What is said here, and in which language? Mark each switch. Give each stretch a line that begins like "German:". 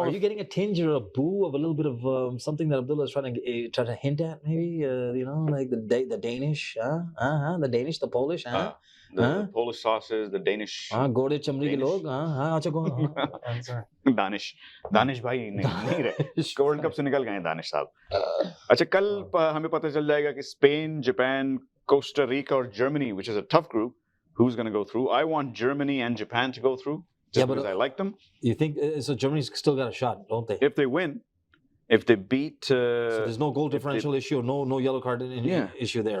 English: Are you getting a tinge or a boo of a little bit of something that Abdullah is trying to hint at? Maybe like the Danish, the Danish, the Polish, the Polish sauces, the Danish.
Hindi: गोरे चमड़ी के लोग, अच्छा कौन? दानिश भाई नहीं रहे. World cup से निकल गए दानिश साहब. अच्छा, कल हमें पता चल जाएगा कि
English: Spain, Japan, Costa Rica or Germany, which is a tough group, who's going to go through. I want Germany and Japan to go through just because I like them. You think so? Germany's still got a shot, don't they? If they win, if they beat... so there's no goal differential issue, no yellow card issue there.